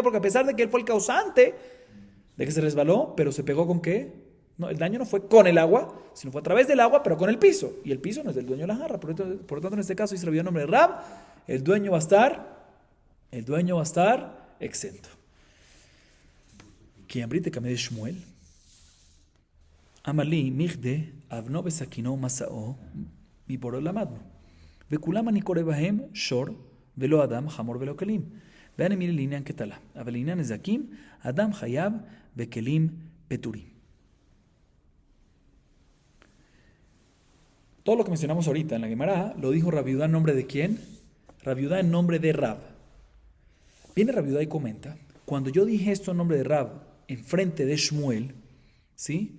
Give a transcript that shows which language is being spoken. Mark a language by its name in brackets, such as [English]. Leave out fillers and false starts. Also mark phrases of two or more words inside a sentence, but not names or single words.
[Spanish] Porque a pesar de que él fue el causante de que se resbaló, pero se pegó ¿con qué? No, el daño no fue con el agua, sino fue a través del agua, pero con el piso. Y el piso no es del dueño de la jarra. Por lo tanto, en este caso, dice el nombre de Rab, el dueño va a estar exento. [Hebrew] כי אמרי תקמא שמואל, אמר לי מכדי אבנו בסכינו מסעו מבורו למדנו, וכולם אני קורא בהם שור ולא אדם, חמור ולא כלים, ואני מירי לעניין כתלה, אבל לעניין נזקים, אדם חייב וכלים פטורים. [Spanish] Todo lo que mencionamos ahorita en la Gemara lo dijo Rab Yehuda en nombre de ¿quién? Rab Yehuda en nombre de Rab. Viene Rab Yehuda y comenta, cuando yo dije esto en nombre de Rab, en frente de Shmuel, ¿sí?